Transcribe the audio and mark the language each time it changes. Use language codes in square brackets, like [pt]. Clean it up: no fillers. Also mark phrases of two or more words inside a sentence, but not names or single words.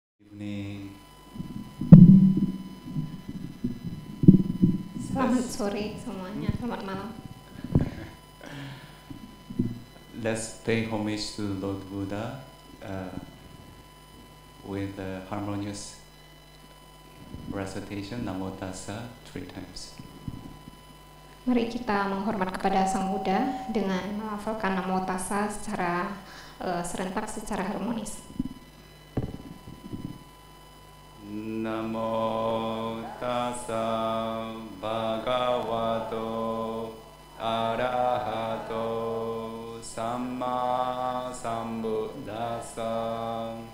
[en] evening. [id] Selamat sore semuanya, selamat malam. [en] Let's pay homage to Lord Buddha with a harmonious recitation Namo Tassa 3 times. [id] Mari kita menghormat kepada Sang Buddha dengan melafalkan Namo Tassa secara serentak, secara harmonis. [pi] Namo Tassa Bhagavato Arahato Samma Sambuddhassa.